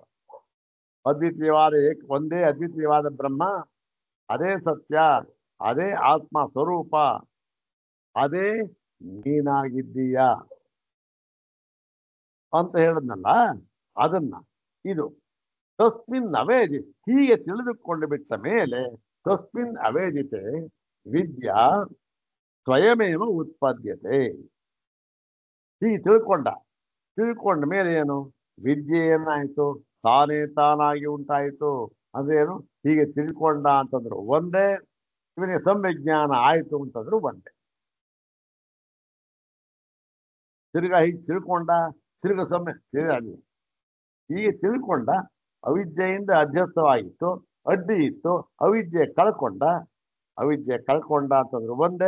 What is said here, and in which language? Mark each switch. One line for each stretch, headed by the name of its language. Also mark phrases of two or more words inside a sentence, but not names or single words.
Kannada: ಅದ್ವಿತೀಯವಾದ ಒಂದೇ ಅದ್ವಿತೀಯವಾದ ಬ್ರಹ್ಮ, ಅದೇ ಸತ್ಯ, ಅದೇ ಆತ್ಮ ಸ್ವರೂಪ, ಅದೇ ನೀನಾಗಿದ್ದೀಯ ಅಂತ ಹೇಳಿದ್ನಲ್ಲ. ಅದನ್ನ ಇದು
Sanskrit: ತಸ್ಮಿನ್ ಅವೇದಿ
Kannada: ಹೀಗೆ ತಿಳಿದುಕೊಂಡು ಬಿಟ್ಟ ಮೇಲೆ
Sanskrit: ತಸ್ಮಿನ್ ಅವೇದಿತೆ ವಿದ್ಯಾ ಸ್ವಯಮೇವ ಉತ್ಪದ್ಯತೆ.
Kannada: ಹೀಗೆ ತಿಳ್ಕೊಂಡ ಮೇಲೆ ಏನು ವಿದ್ಯೆ ಏನಾಯ್ತು ತಾನೇ ತಾನಾಗಿ ಉಂಟಾಯಿತು. ಅಂದ್ರೇನು ಹೀಗೆ ತಿಳ್ಕೊಂಡ ಅಂತಂದ್ರು ಒಂದೇ, ಇವನಿಗೆ ಸಂವಿಜ್ಞಾನ ಆಯ್ತು ಅಂತಂದ್ರು ಒಂದೇ. ತಿರ್ಗಾ ಹೀಗೆ ತಿಳ್ಕೊಂಡ ತಿರ್ಗ ಹೀಗೆ ತಿಳ್ಕೊಂಡ ಅವಿದ್ಯೆಯಿಂದ ಅಧ್ಯಸ್ಥವಾಗಿತ್ತು, ಅಡ್ಡಿ ಇತ್ತು, ಅವಿದ್ಯೆ ಕಳ್ಕೊಂಡ ಅಂತಂದ್ರು ಒಂದೇ.